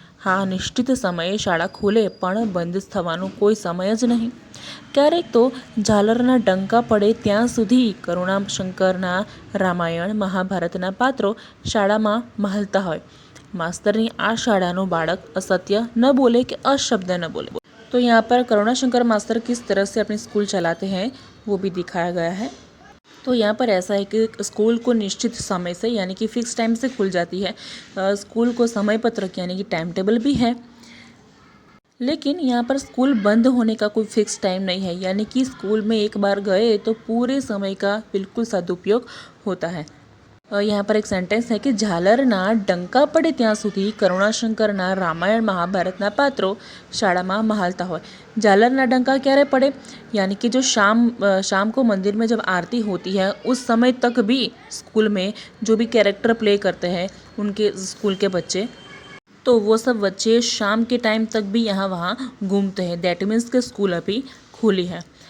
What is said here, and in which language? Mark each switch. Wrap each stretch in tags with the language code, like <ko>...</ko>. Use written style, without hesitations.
<gu>હા, નિશ્ચિત સમયે શાળા ખુલે પણ બંધ થવાનો કોઈ સમય જ નહીં। ક્યારેક તો ઝાલરના ડંકા પડે ત્યાં સુધી કરુણાશંકરના રામાયણ મહાભારતના પાત્રો શાળામાં મહાલતા હોય। मास्तरनी आ शाळानो बाळक असत्य न बोले कि अशब्द न बोले।</gu> <hi>तो यहाँ पर करुणाशंकर मास्टर किस तरह से अपनी स्कूल चलाते हैं वो भी दिखाया गया है। तो यहाँ पर ऐसा है कि स्कूल को निश्चित समय से यानी कि फिक्स टाइम से खुल जाती है। स्कूल को समय पत्रक यानी कि टाइम टेबल भी है, लेकिन यहाँ पर स्कूल बंद होने का कोई फिक्स टाइम नहीं है, यानी कि स्कूल में एक बार गए तो पूरे समय का बिल्कुल सदुपयोग होता है। यहाँ पर एक सेंटेंस है कि</hi> <gu>ઝાલરના ડંકા પડે ત્યાં સુધી કરુણાશંકરના રામાયણ મહાભારતના પાત્રો શાળામાં મહાલતા હોય। ઝાલરના ડંકા ક્યારે પડે,</gu> <hi>यानी कि जो शाम को मंदिर में जब आरती होती है उस समय तक भी स्कूल में जो भी कैरेक्टर प्ले करते हैं उनके स्कूल के बच्चे, तो वो सब बच्चे शाम के टाइम तक भी यहाँ वहाँ घूमते हैं।</hi> <en>that means</en> <hi>के स्कूल अभी खुली है।</hi>